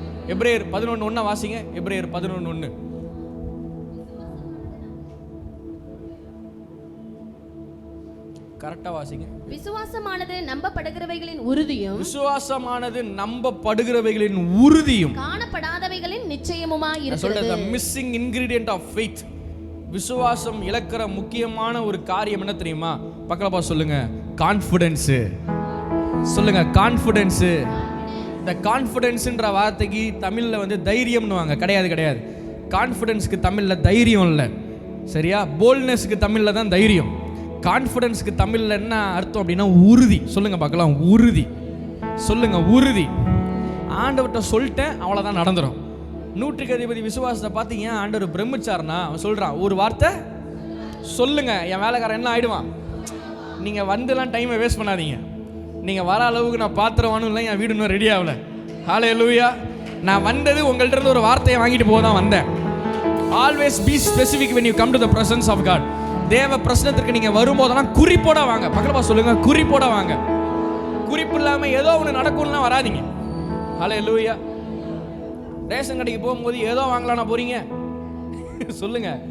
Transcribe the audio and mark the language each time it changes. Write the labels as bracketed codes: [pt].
[ta] எபிரேயர் 11:1 வாசிங்க. எபிரேயர் 11:1 கரெக்டா வாசிங்க. விசுவாசமானது நம்பப்படுகிறவைகளின் உறுதியும், விசுவாசமானது நம்பப்படுகிறவைகளின் உறுதியும், காணப்படாதவைகளின் நிச்சயமுமாய் இருக்கிறது. சொல்றது [en] the missing ingredient of faith. [ta] விசுவாசம் இழக்கிற முக்கியமான ஒரு காரியம் என்ன தெரியுமா? பக்கலப்பா சொல்லுங்க, கான்ஃபிடன்ஸ். சொல்லுங்க, கான்ஃபிடன்ஸ். இந்த கான்ஃபிடன்ஸ்ன்ற வார்த்தைக்கு தமிழ்ல வந்து தைரியம்னுவாங்க. கிடையாது. கான்ஃபிடன்ஸ்க்கு தமிழ்ல தைரியம் இல்லை, சரியா? போல்ட்னஸ்க்கு தமிழ்ல தான் தைரியம். கான்ஃபிடன்ஸ்க்கு தமிழ்ல என்ன அர்த்தம் அப்படின்னா உறுதி. சொல்லுங்க பார்க்கலாம், உறுதி. சொல்லுங்க, உறுதி. ஆண்டவர்கிட்ட சொல்லிட்டேன், அவ்வளோதான், நடந்துடும். நூற்றுக்கு அதிபதி விசுவாசத்தை பார்த்து ஏன் ஆண்டவர் பிரமிச்சார்னா, அவன் சொல்றான், ஒரு வார்த்தை சொல்லுங்க, என் வேலைக்காரன் என்ன ஆயிடுவான். நீங்க வந்துலாம் டைமை வேஸ்ட் பண்ணாதீங்க. நீங்க வர அளவுக்கு நான் பாத்திரவானும் இல்லை, என் வீடு இன்னும் ரெடி ஆகல. ஹல்லேலூயா. நான் வந்தது உங்கள்ட்ட இருந்து ஒரு வார்த்தையை வாங்கிட்டு போக தான் வந்தேன். [en] Always be specific when you come to the presence of God. [ta] தேவ பிரசன்னத்திற்கு நீங்க வரும்போதெல்லாம் குறிப்போட வாங்க. பக்கத்துல சொல்லுங்க, குறிப்போட வாங்க. குறிப்பு இல்லாம ஏதோ ஒன்று நடக்கும்லாம் வராதிங்க. ஹல்லேலூயா. ரேஷன் கடைக்கு போகும்போது ஏதோ வாங்கலாம்னா போறீங்க? சொல்லுங்க.